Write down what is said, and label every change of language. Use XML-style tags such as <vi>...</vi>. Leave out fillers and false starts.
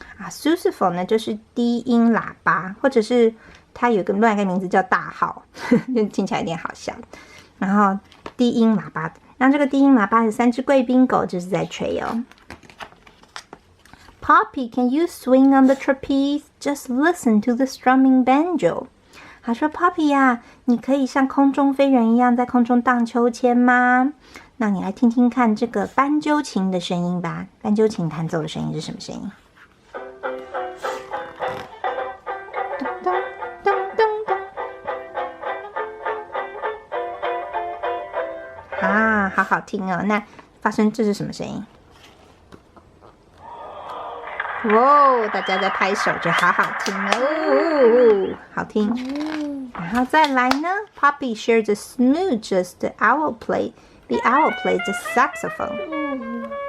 <zh>sousaphone 呢就是低音喇叭，或者是它有一个另外一个名字叫大号，就听起来有点好笑。然后低音喇叭，然后这个低音喇叭有3只贵宾狗就是在吹哦。</zh> <en>Poppy, can you swing on the trapeze? Just listen to the strumming banjo.</en> <zh>他说 Poppy 呀，你可以像空中飞人一样在空中荡秋千吗？那你来听听看这个斑鸠琴的声音吧。斑鸠琴弹奏的声音是什么声音？咚咚咚咚。啊，好好听哦。那这是什么声音？哇，大家在拍手，就好好听哦，好听。然后再来呢</zh> <en>，Poppy shares a smooch as the owl plays the saxophone.</en>